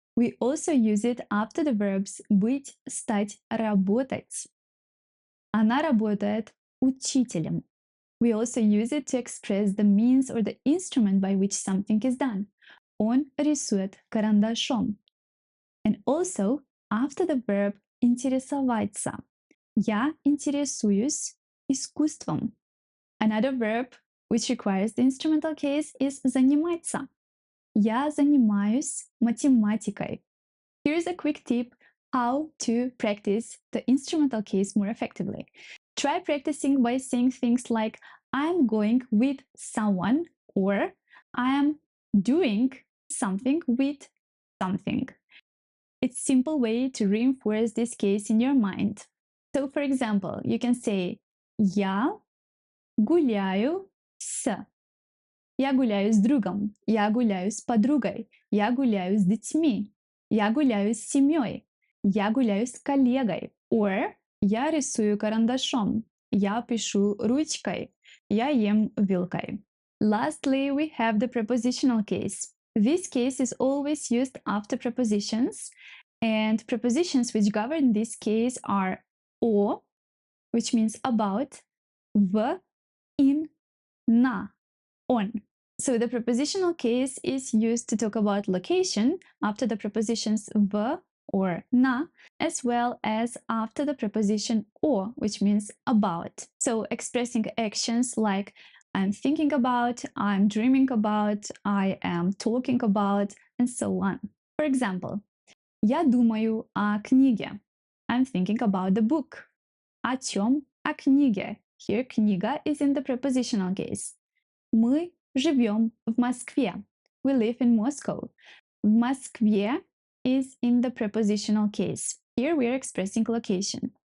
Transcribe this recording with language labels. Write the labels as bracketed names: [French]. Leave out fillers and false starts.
[English] We also use it after the verbs [Russian] быть, стать, работать. Она работает учителем. [English] We also use it to express the means or the instrument by which something is done. [Russian] Он рисует карандашом. [English] And also after the verb интересоваться. [Russian] Я интересуюсь искусством. [English] Another verb which requires the instrumental case is заниматься. [Russian] Я занимаюсь математикой. [English] Here's a quick tip how to practice the instrumental case more effectively. Try practicing by saying things like I'm going with someone or I am doing something with something. It's a simple way to reinforce this case in your mind. So, for example, you can say [Russian] Я гуляю с. Я гуляю с другом. Я гуляю с подругой. Я гуляю с детьми. Я гуляю с семьей. Я гуляю с коллегой. [English] Or [Russian] я рисую карандашом. Я пишу ручкой. Я ем вилкой. [English] Lastly, we have the prepositional case. This case is always used after prepositions, and prepositions which govern this case are о, which means about, в, in, на, on. So the prepositional case is used to talk about location after the prepositions в or на, as well as after the preposition о, which means about. So expressing actions like I'm thinking about, I'm dreaming about, I am talking about, and so on. For example, [Russian] я думаю о книге. [English] I'm thinking about the book. [Russian] О чем? О книге. [English] Here книга is in the prepositional case. [Russian] Мы живем в Москве. [English] We live in Moscow. [Russian] В Москве [English] is in the prepositional case. Here we are expressing location.